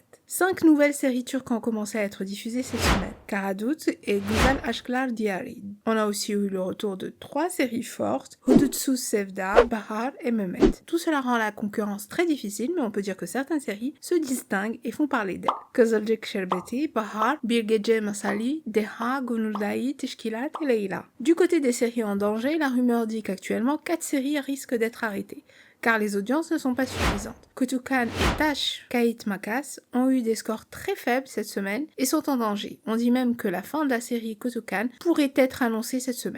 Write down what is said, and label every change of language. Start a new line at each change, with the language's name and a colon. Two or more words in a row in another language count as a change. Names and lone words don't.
French: 5 nouvelles séries turques ont commencé à être diffusées cette semaine. Karadut et Güzel Aşklar Diyari. On a aussi eu le retour de 3 séries fortes, Hudutsuz Sevda, Bahar et Mehmet. Tout cela rend la concurrence très difficile, mais on peut dire que certaines séries se distinguent et font parler d'elles. Kızılcık Şerbeti, Bahar, Bilgece Masali, Deha, Gunuldayi, Teşkilat et Leyla. Du côté des séries en danger, la rumeur dit qu'actuellement 4 séries risquent d'être arrêtées, car les audiences ne sont pas suffisantes. Kutukan et Taş Kayıt Makas ont eu des scores très faibles cette semaine et sont en danger. On dit même que la fin de la série Kutukan pourrait être annoncée cette semaine.